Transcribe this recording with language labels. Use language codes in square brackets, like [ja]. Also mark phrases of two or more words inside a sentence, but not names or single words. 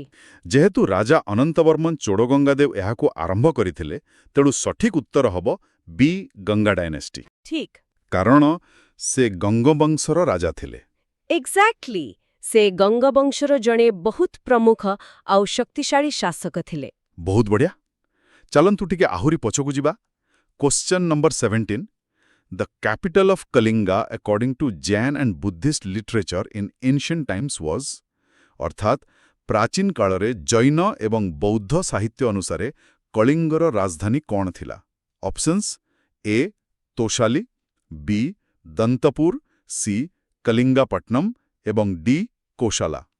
[or] ଯେହେତୁ ରାଜା ଅନନ୍ତବର୍ମନ ଚୋଡ଼ଗଙ୍ଗାଦେବ ଏହାକୁ ଆରମ୍ଭ କରିଥିଲେ ତେଣୁ ସଠିକ୍ ଉତ୍ତର ହେବ ବି ଗଙ୍ଗା ଡାଇନେଷ୍ଟି ଠିକ୍ କାରଣ ସେ ଗଙ୍ଗବଂଶର ରାଜା ଥିଲେ ଏକ୍ଜାକ୍ଟଲି ସେ ଗଙ୍ଗବଂଶର ଜଣେ ବହୁତ ପ୍ରମୁଖ ଆଉ ଶକ୍ତିଶାଳୀ ଶାସକ ଥିଲେ ବହୁତ ବଢ଼ିଆ ଚାଲନ୍ତୁ ଟିକେ ଆହୁରି ପଛକୁ ଯିବା [en] question number 17 The capital of Kalinga according to Jain and Buddhist literature in ancient times was [or] ଅର୍ଥାତ୍ ପ୍ରାଚୀନ କାଳରେ ଜୈନ ଏବଂ ବୌଦ୍ଧ ସାହିତ୍ୟ ଅନୁସାରେ କଳିଙ୍ଗର ରାଜଧାନୀ କ'ଣ ଥିଲା ଅପସନ୍ସ ଏ ତୋଶାଲି ବି ଦନ୍ତପୁର ସି କଲିଙ୍ଗାପଟ୍ଟନମ୍ ଏବଂ ଡି କୋଶାଲା